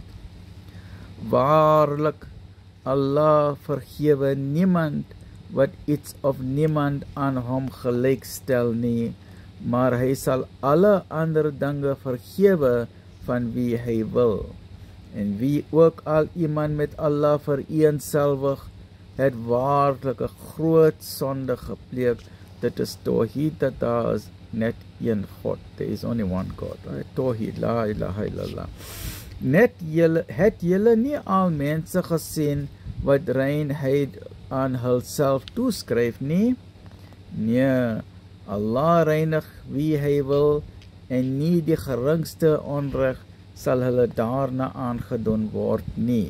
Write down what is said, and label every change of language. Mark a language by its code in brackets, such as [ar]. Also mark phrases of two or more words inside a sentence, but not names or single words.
[af] Waarlik, Allah vergewe niemand wat iets of niemand aan hom gelyk stel nie, maar hy sal alle ander dinge vergewe van wie hy wil. En wie ook al iemand met Allah vereenselwig, het waarlik 'n groot sonde gepleeg. Dit is Tawhid, dat daar is net een God. [en] There is only one God. Right? [ar] Tawhid, لا إله إلا الله. [af] Het julle nie al mense gesien wat reinheid aan hulself toeskryf nie? Nee, Allah reinig wie hy wil, en nie die geringste onreg sal hulle daarna aangedoen word nie.